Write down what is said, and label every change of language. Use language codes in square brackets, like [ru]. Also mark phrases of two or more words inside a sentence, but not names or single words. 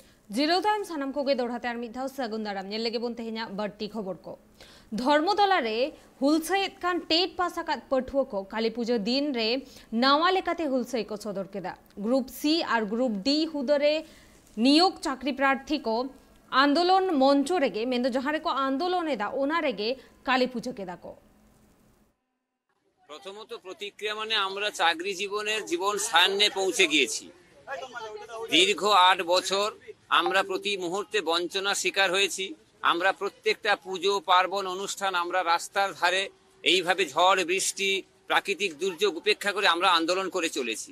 [sat] जिरो टाइम सानाम कोगे दोड़ाते आर मिधाव सागुन दाराम नेल लेगे बोन तेहिना बट्टी खबर को धर्मतलारे हुलसाइद खान टेट पासाकात पठुओ को काली पुजो दिन रे नावा लेकाते हुलसाई को सदर केदा ग्रुप सी और ग्रुप डी हुदरे नियोग चाकरी प्रार्थी को आंदोलन मंचो रेगे मेंदो जहारे को आंदोलन एदा ओना रेगे काली पुजो केदा को [bn] প্রথমত প্রতিক্রিয়া মানে আমরা চাকরি জীবনের জীবন সায়ান্নে পৌঁছে গিয়েছি। দীর্ঘ ৮ বছর আমরা প্রতি মুহূর্তে বঞ্চনার শিকার হয়েছি। আমরা প্রত্যেকটা পুজো পার্বণ অনুষ্ঠান আমরা রাস্তার ধারে এইভাবে ঝড় বৃষ্টি প্রাকৃতিক দুর্যোগ উপেক্ষা করে আমরা আন্দোলন করে চলেছি।